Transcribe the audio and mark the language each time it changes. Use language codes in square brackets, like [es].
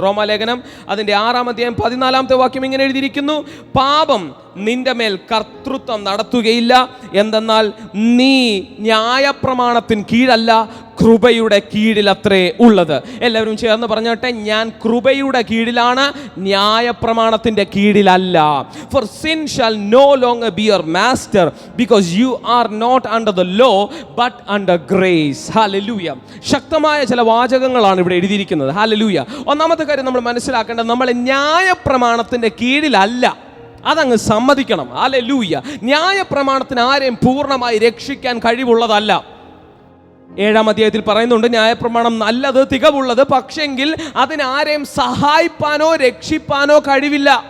[ml] റോമാലേഖനം അതിൻ്റെ 6-ാം അധ്യായം 14-ാമത്തെ വാക്യം ഇങ്ങനെ എഴുതിയിരിക്കുന്നു: പാപം നിന്റെ മേൽ കർത്തൃത്വം നടത്തുകയില്ല, എന്തെന്നാൽ നീ ന്യായപ്രമാണത്തിന് കീഴല്ല, കൃപയുടെ കീഴിലത്രേ ഉള്ളത്. എല്ലാവരും ചേർന്ന് പറഞ്ഞോട്ടെ, ഞാൻ കൃപയുടെ കീഴിലാണ്, ന്യായപ്രമാണത്തിൻ്റെ കീഴിലല്ല. [en] For sin shall no longer be your master, because you are not under the law but under grace. [ml] Hallelujah. ശക്തമായ ചില വാചകങ്ങളാണ് ഇവിടെ എഴുതിയിരിക്കുന്നത്. ഹല്ലേലൂയ. ഒന്നാമത്തെ കാര്യം നമ്മൾ മനസ്സിലാക്കേണ്ടത്, നമ്മൾ ന്യായപ്രമാണത്തിൻ്റെ കീഴിലല്ല. അതങ്ങ് സമ്മതിക്കണം. ഹല്ലേലൂയ. ന്യായപ്രമാണത്തിന് ആരെയും പൂർണ്ണമായി രക്ഷിക്കാൻ കഴിവുള്ളതല്ല. 7-ാം അധ്യായത്തിൽ പറയുന്നുണ്ട്, ന്യായപ്രമാണം നല്ലത്, തികവുള്ളത്, പക്ഷെങ്കിൽ അതിനാരെയും സഹായിപ്പാനോ രക്ഷിപ്പാനോ കഴിവില്ല.